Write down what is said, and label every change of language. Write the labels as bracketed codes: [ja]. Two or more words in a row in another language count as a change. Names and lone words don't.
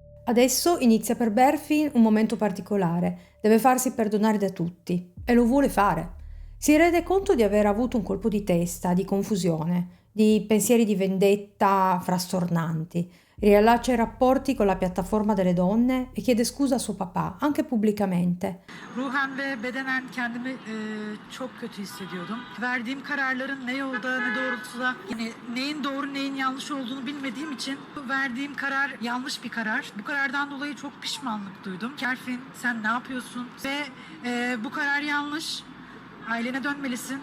[it] Adesso inizia per Berfin un momento particolare, deve farsi perdonare da tutti e lo vuole fare. Si rende conto di aver avuto un colpo di testa, di confusione, di pensieri di vendetta frastornanti. Riallaccia i rapporti con la piattaforma delle donne e chiede scusa a suo papà, anche pubblicamente. [tr] Ruhen ve bedenen kendimi çok kötü hissediyordum. Verdiğim kararların ne yolda ne doğrultuda yani neyin doğru neyin yanlış olduğunu bilmediğim için verdiğim karar yanlış bir karar. Bu karardan dolayı çok pişmanlık duydum. Kerfin sen ne yapıyorsun? Ve bu karar yanlış. Ailene dönmelisin.